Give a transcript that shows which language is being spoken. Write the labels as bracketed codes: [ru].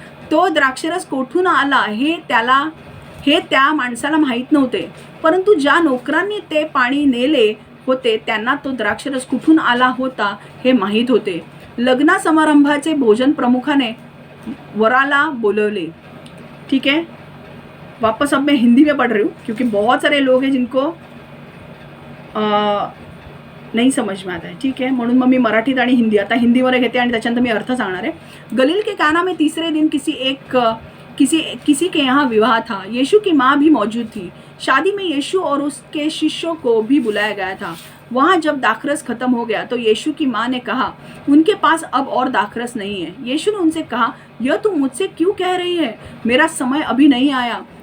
[mr] तो द्राक्षरस कोठून आला हे त्या माणसाला माहीत नव्हते, परंतु ज्या नोकरांनी ते पाणी नेले होते त्यांना तो द्राक्षरस कुठून आला होता हे माहीत होते. लग्न समारंभाचे भोजन प्रमुखाने वराला बोलवले. [hi] ठीक है, वापस अब मैं हिंदी में पढ़ रही हूँ क्योंकि बहुत सारे लोग हैं जिनको नाही समझ में आता है. [mr] ठीक है, म्हणून मग मी मराठीत आणि हिंदी आता हिंदीमध्ये घेते आणि त्याच्यानंतर मी अर्थ सांगणार आहे. [hi] गलील के काना में तीसरे दिन किसी के यहाँ विवाह था. यीशु की माँ भी मौजूद थी. शादी में यीशु और उसके शिष्यों को भी बुलाया गया था. वहाँ जब दाखरस खत्म हो गया तो यीशु की माँ ने कहा, उनके पास अब और दाखरस नहीं है. यीशु ने उनसे कहा, यह तुम मुझसे क्यों कह रही है, मेरा समय अभी नहीं आया.